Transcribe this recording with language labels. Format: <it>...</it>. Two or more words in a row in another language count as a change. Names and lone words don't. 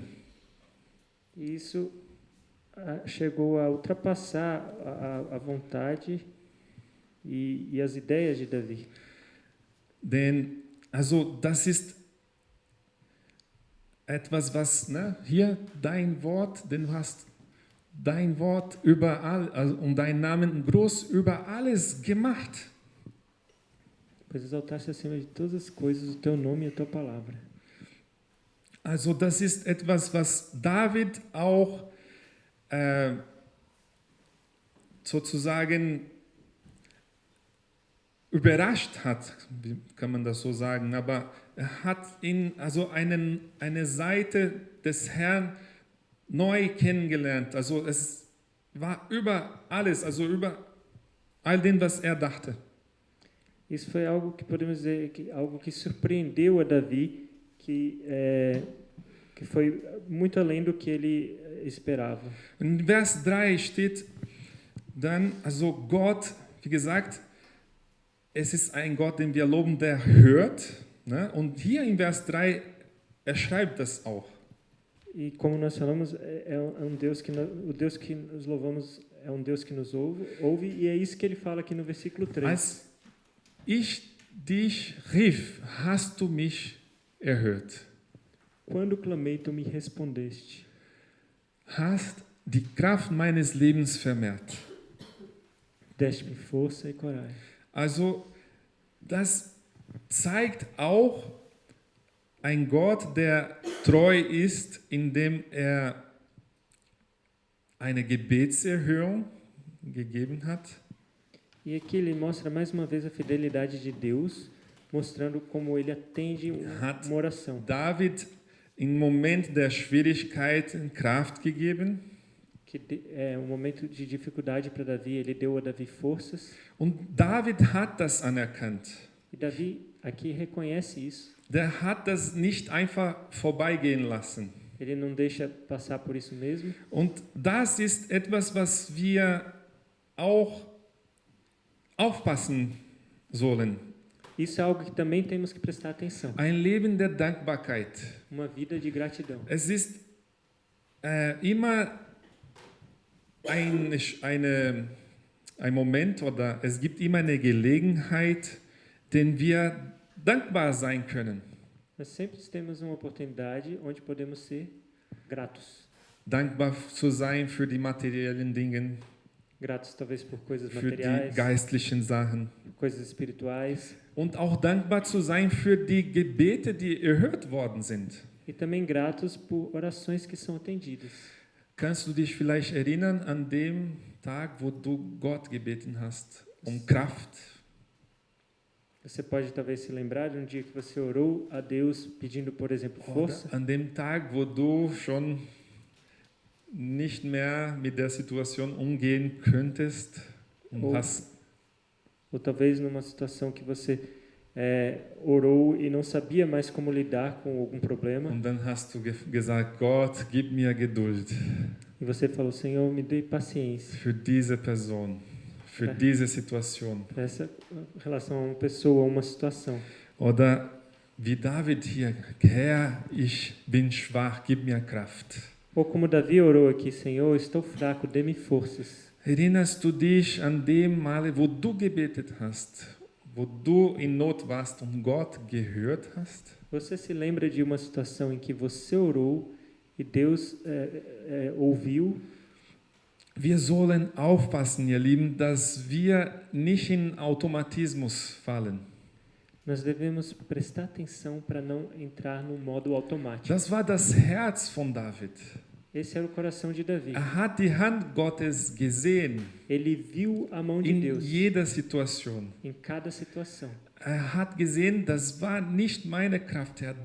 <pt>E isso chegou a ultrapassar a vontade e as ideias de Davi.</pt> <de>Denn, also das ist etwas, was, hier dein Wort, denn du hast dein Wort überall, also, und deinen Namen groß über alles gemacht.</de> <pt>Pois exaltaste acima de todas as coisas o teu nome e a tua palavra.</pt> <de>Also das ist etwas, was David auch sozusagen überrascht hat, wie kann man das so sagen, aber er hat also eine Seite des Herrn neu kennengelernt. Also es war über alles, also über all dem, was er dachte.</de> <pt>Isso foi algo que podemos dizer algo que surpreendeu a Davi, que foi muito além do que ele esperava.</pt> <de>In Vers 3 steht dann, also Gott, wie gesagt, es ist ein Gott, den wir loben, der hört. Ne? Und hier in Vers 3, er schreibt das auch.</de> <pt>E como nós falamos, Deus que o Deus que nos louvamos é Deus que nos ouve, e é isso que ele fala aqui no versículo 3.</pt> <de>Als ich dich rief, hast du mich erhört.</de> <pt>Quando clamei, tu me respondeste.</pt> <de>Hast die Kraft meines Lebens vermehrt.</de> <pt>Deste-me força e coragem.</pt> <de>Also das zeigt auch ein Gott, der treu ist, indem er eine Gebetserhörung gegeben hat.</de> <pt>E aqui ele mostra mais uma vez a fidelidade de Deus, mostrando como ele atende</pt> <de>Hat</de> <pt>uma oração.</pt> <de>David im Moment der Schwierigkeiten Kraft gegeben.</de> <pt>Que é um momento de dificuldade para Davi, ele deu a Davi forças.</pt> <de>Und David hat das anerkannt.</de> <pt>E Davi aqui reconhece isso.</pt> <de>Der hat das nicht einfach vorbeigehen lassen.</de> <pt>Ele não deixa passar por isso mesmo.</pt> <de>Und das ist etwas, was wir auch aufpassen sollen.</de> <pt>Isso é algo que também temos que prestar atenção.</pt> <de>Ein Leben der Dankbarkeit.</de> <pt>Uma vida de gratidão.</pt> <de>Es ist immer ein Moment oder es gibt immer eine Gelegenheit, den wir dankbar sein können.</de> <pt>Nós sempre temos uma oportunidade onde podemos ser gratos.</pt> <de>Dankbar zu sein für die materiellen Dinge,</de> <pt>Gratos talvez por coisas</pt> <de>für die</de> <pt>materiais,</pt> <de>geistlichen Sachen.</de> <pt>coisas espirituais.</pt> <de>Und auch dankbar zu sein für die Gebete, die erhört worden sind.</de> <pt>E também gratos por orações que são atendidas.</pt> <de>Kannst du dich vielleicht erinnern an dem Tag, wo du Gott gebeten hast, Kraft?</de> <pt>Você pode talvez se lembrar de um dia que você orou a Deus pedindo, por exemplo, força.</pt> <de>Oder an dem Tag, wo du schon nicht mehr mit der Situation umgehen könntest und</de> <pt>Ou talvez numa situação que você orou e não sabia mais como lidar com algum problema.</pt> <de>und dann hast du gesagt, Gott, gib mir Geduld</de> <pt>E você falou, Senhor, me dê paciência</pt> <de>für diese Person, für diese Situation.</de> <pt>para essa relação a uma pessoa, a uma situação.</pt> <de>Oder wie David hier, Herr, ich bin schwach, gib mir Kraft.</de> <pt>Ou como Davi orou aqui, Senhor, estou fraco, dê-me forças.</pt> <de>Erinnerst du dich an dem Male, wo du gebetet hast, wo du in Not warst und Gott gehört hast?</de> <pt>Você se lembra de uma situação em que você orou e Deus ouviu?</pt> <de>Wir sollen aufpassen, ihr Lieben, dass wir nicht in Automatismus fallen.</de> <pt>Nós devemos prestar atenção para não entrar no modo automático.</pt> <de>Das war das Herz von David.</de> <pt>Esse era o coração de Davi.</pt> <de>Hat die Hand Gottes gesehen</de> <pt>Ele viu a mão de</pt> <de>in</de> <pt>Deus</pt> <de>jeder Situation.</de> <pt>em cada situação.</pt> <de>Hat gesehen, das war nicht meine Kraft, Herr.</de>